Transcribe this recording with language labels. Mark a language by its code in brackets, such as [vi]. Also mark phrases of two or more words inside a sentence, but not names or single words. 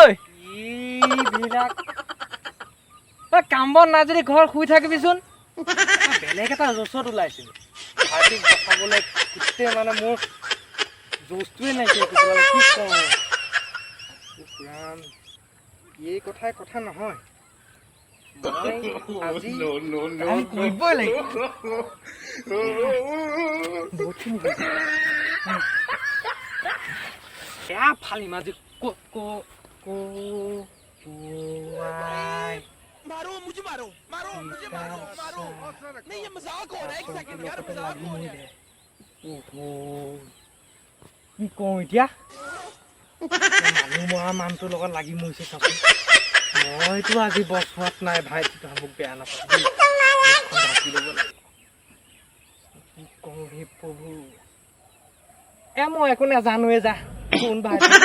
[as] এইবিলাক তই কাম বন নাই যদি ঘৰ শুই থাকিবিচোন বেলেগ এটা জোচত ওলাইছিলোঁ ভাইটিক বচাবলৈ গোটেই মানে মোৰ জোচটোৱে নাইকিয়া কি কওঁ এই কথাই কথা নহয় আজি কৰিবই লাগিব বেয়া ফালিম আজি [hi] मारो मुझे मारो नहीं ये मजाक हो रहा है एक सेकंड यार मजाक हो रहा है [as] কি কওঁ এতিয়া মানুহ মৰা মানুহটোৰ লগত লাগি মৰিছে চাচোন মইতো আজি বছৰত নাই ভাইটিটো মোক বেয়া নাপায় ঢাকি ল'ব লাগে কি কওঁ হে প্ৰভু মই একো নাজানোৱে যা কোন ভাইটি